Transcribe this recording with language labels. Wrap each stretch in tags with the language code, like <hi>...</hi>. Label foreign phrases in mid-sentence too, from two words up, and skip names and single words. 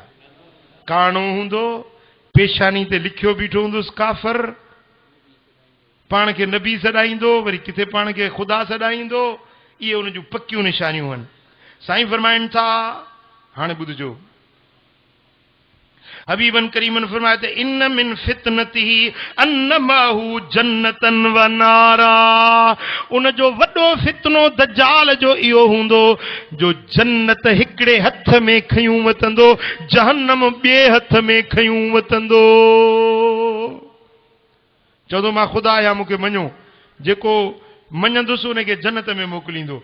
<sd>काणो हूंदो, पेशानी ते लिखियो बीठो हूंदुसि काफ़र, पाण खे नबी सॾाईंदो, वरी किथे पाण खे ख़ुदा सॾाईंदो। इहे उन जूं पकियूं निशानियूं आहिनि। साईं फरमाइनि था, हाणे ॿुधजो, हबीबन करीमन फरमाए त</sd> <ar>إن من فتنته أن معه جنة ونارا,</ar> <sd>उन जो वॾो फितनो दज्जाल जो इहो हूंदो जो जन्नत हिकिड़े हथ में खयूं वतंदो, जहन्नम ॿिए हथ में खयूं वतंदो। चवंदो मां ख़ुदा आहियां मूंखे मञो, जेको मञंदुसि उनखे जन्नत में मोकिलींदो।</sd>